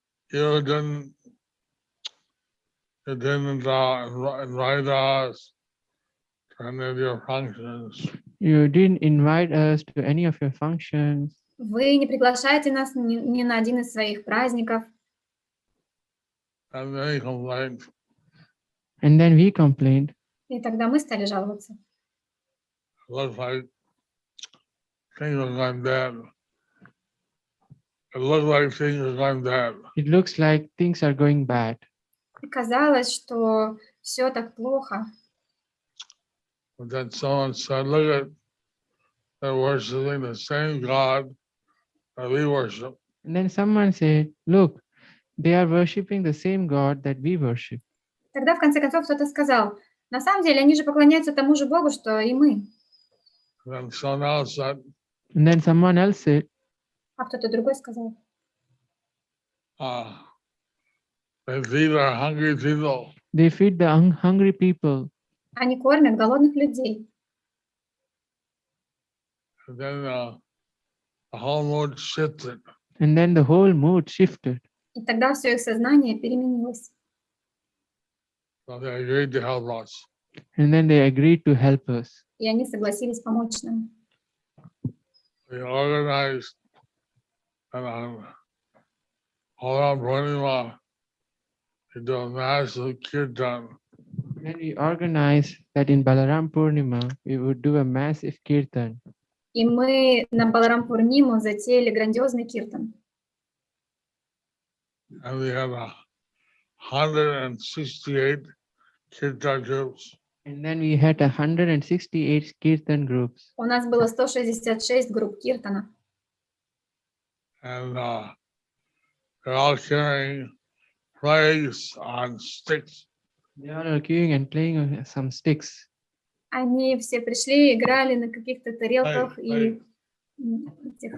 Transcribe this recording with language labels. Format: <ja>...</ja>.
<en>you didn't invite us to any of your functions. you didn't invite us to any of your functions,</en> <ru>Вы не приглашаете нас ни на один из своих праздников.</ru> <en>And they complained. and then we complained.</en> <ru>И тогда мы стали жаловаться.</ru> <en>It looked like things were going bad. It looked like things were going bad. It looks like things are going bad.</en> <ru>И казалось, что все так плохо.</ru> <en>But then someone said, look at, they're worshiping the same God that we worship. And then someone said, look, they are worshiping the same God that we worship.</en> <ru>Тогда в конце концов кто-то сказал, на самом деле они же поклоняются тому же Богу, что и мы.</ru> <en>And then someone else said, And then someone else said,</en> <ru>А кто-то другой сказал,</ru> <en>they feed our hungry people. they feed the hungry people.</en> <ru>они кормят голодных людей.</ru> <en>And then the whole mood shifted. And then the whole mood shifted.</en> <ru>И тогда все их сознание переменилось.</ru> <en>So they agreed to help us. And then they agreed to help us.</en> <ru>И они согласились помочь нам.</ru> <en>We organized and all around Purnima to do a massive kirtan. Then we organized that in Balaram Purnima, we would do a massive kirtan.</en> <ru>И мы на Баларам Пурниму затеяли грандиозный киртан.</ru> <en>And we had 168 kirtan groups. And then we had 168 kirtan groups.</en> <ru>У нас было 166 групп киртана.</ru> <en>And they're all carrying flags on sticks. They all are queuing and playing on some sticks.</en> <ru>Они все пришли, играли на каких-то тарелках и этих,</ru>